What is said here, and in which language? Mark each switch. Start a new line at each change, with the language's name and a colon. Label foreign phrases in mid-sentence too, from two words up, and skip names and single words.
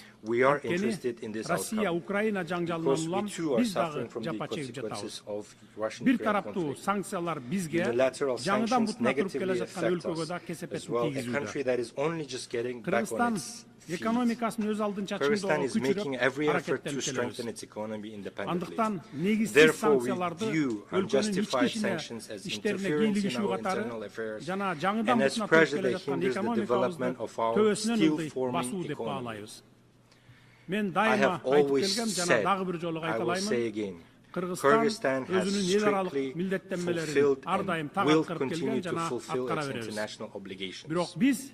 Kyrgyz: Анткени Россия Украина жаңжалынан улам биз дагы жапа чегип жатабыз. Бир тараптуу санкциялар бизге жаңыдан бутуна туруп келе жаткан өлкөгө да кесепетин тийгизүүдө. Кыргызстан экономикасын өз алдынча чыңдоого күчүрөп аракеттенип келебиз.
English: economy independently. Therefore, we view unjustified sanctions as interference in our internal affairs and as pressure that hinders the development of our still-forming economy. I have always said, I will say again, Kyrgyzstan has strictly fulfilled and will continue to fulfill its international obligations.